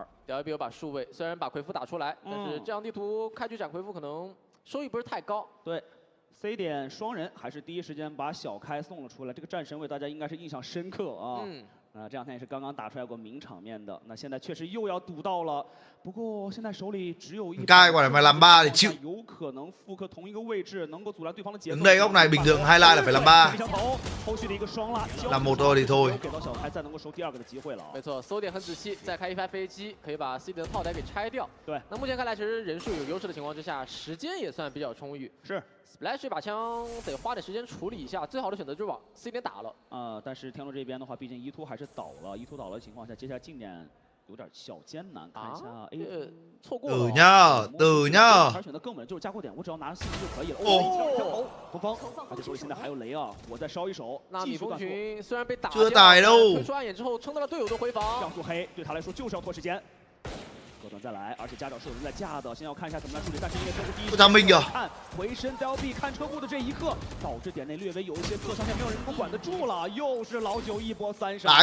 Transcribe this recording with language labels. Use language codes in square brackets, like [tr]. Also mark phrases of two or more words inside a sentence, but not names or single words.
[zh] DLB 有把数位，虽然把奎夫打出来，但是这样地图开局斩奎夫可能收益不是太高。对。 C 点双人还是第一时间把小开送了出来，这个战神位大家应该是印象深刻啊。这两天也是刚刚打出来过名场面的，那现在确实又要赌到了。不过现在手里只有一。 [vi] Cai quả này mày làm 3 thì chịu. [zh] 有可能复刻同一个位置，能够阻拦对方的节奏。 [vi] Đứng đây góc này bình thường highlight là phải làm 3. [zh] 后续的一个双拉。 [vi] làm 1 thôi thì thôi. [zh] 给到小开再能够收第2个的机会了。没错，搜点很仔细，再开一发飞机，可以把 C 点的炮台给拆掉。对。那目前看来，其实人数有优势的情况之下，时间也算比较充裕。是。 Splash 这把枪得花点时间处理一下，最好的选择就是往 C 点打了。但是天路这边的话，毕竟E2还是倒了，E2倒了的情况下，接下来进点有点小艰难。看一下 A 错过了。 [vi] tử nhá。 [zh] 还是选择更稳，就是加过点，我只要拿信息就可以了。哦，不封，而且手里现在还有雷啊，我再烧一手。那米蜂群虽然被打， [vi] chưa tài đâu。 [zh] 推出暗眼之后，撑到了队友的回防。像素黑对他来说就是要拖时间。 隔断再来，而且家长是有人在架的，先要看一下怎么来处理。但是因为这是第一，不他命啊！看回身 DLB 看车库的这一刻，导致点内略微有一些侧上线，没有人能够管得住了。又是老九一波3杀。